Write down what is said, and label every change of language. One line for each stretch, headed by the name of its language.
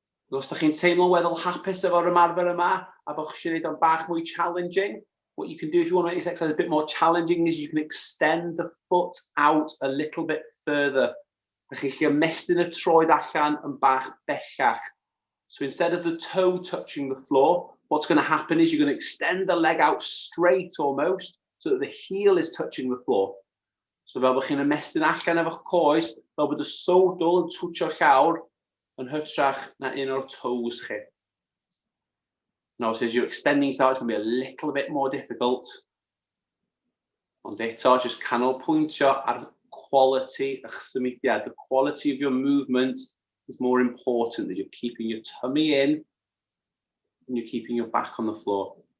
Welsh: Os ydych chi'n teimlo'n weddol hapus efo'r ymarfer yma, a bod chi'n gwneud o'n bach mwy challenging,
English: what you can do if you want to make this exercise a bit more challenging is you can extend the foot out a little bit further.
Welsh: Felly chi ymestyn y troed allan yn bach bellach.
English: So instead of the toe touching the floor, what's going to happen is you're going to extend the leg out straight almost, so that the heel is touching the floor.
Welsh: So fel bod chi'n ymestyn allan efo'ch coes, fel bod y sowdl yn twtio'r llawr yn hytrach na un o'r toes chi.
English: Now, as you're extending yourself, it's going to be a little bit more difficult.
Welsh: Ond eto, just canolbwyntio ar quality eich symudiad.
English: The quality of your movement is more important, that you're keeping your tummy in and you're keeping your back on the floor.